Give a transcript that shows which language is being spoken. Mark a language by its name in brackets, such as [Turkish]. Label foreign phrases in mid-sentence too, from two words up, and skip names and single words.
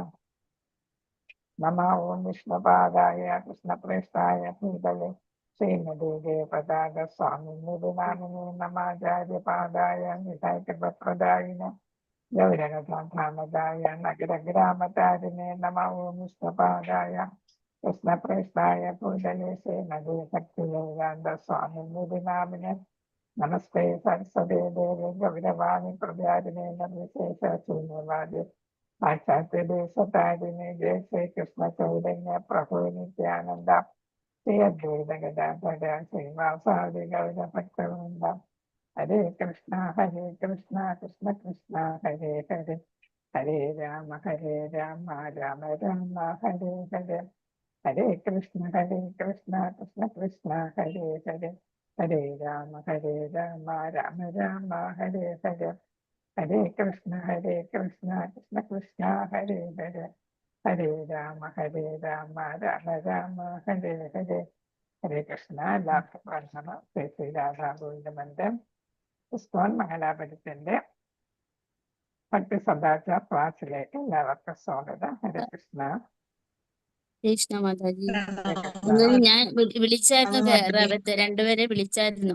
[Sanskrit] നമോ ഓം വിഷ്ണുപാദായ കൃഷ്ണപ്രേഷ്ഠായ ഭൂതലേ ശ്രീമതേ പതാക സ്വാമിനേ നാമിനേ നമാചാര്യപാദായ നിതായകപ്രദായിന ഗൗരഗധാമദായ നഗരഗ്രാമതാരിണേ. നമോ ഓം വിഷ്ണുപാദായ കൃഷ്ണപ്രേഷ്ഠായ ഭൂതലേ ശ്രീമതേ ഭക്തിവേദാന്ത സ്വാമിനേ നാമിനേ. നമസ്തേ സരസ്വതേ ദേവി ഗൗരവാണി പ്രചാരിണേ നിർവിശേഷ ശൂന്യവാദി साक्षात देशतारिणी जय श्री कृष्ण चैतन्य प्रभु नित्यानंद श्री अद्वैत गदाधर श्रीवासादि गौर भक्तवृंद हरे कृष्ण कृष्ण कृष्ण हरे हरे हरे राम राम राम हरे हरे हरे कृष्ण कृष्ण कृष्ण हरे हरे हरे राम राम राम हरे हरे हरे कृष्ण कृष्ण कृष्ण हरे हरे हरे राम राम राम हरे हरे हरे कृष्ण [Malayalam] എല്ലാവർക്കും പ്രാർത്ഥന ശ്രീ രാധാ ഗോവിന്ദ മന്ദിരം ഇസ്കോൺ മംഗലാപുരത്തിന്റെ ഭക്തി സദാചാർ ക്ലാസ്സിലേക്ക് എല്ലാവർക്കും സ്വാഗതം. ഹരേ കൃഷ്ണ. കൃഷ്ണ മാതാജി. ഹരേ കൃഷ്ണ. ഇന്നലെ ഞാൻ വിളിച്ചായിരുന്നു, രണ്ടുപേരെ വിളിച്ചായിരുന്നു.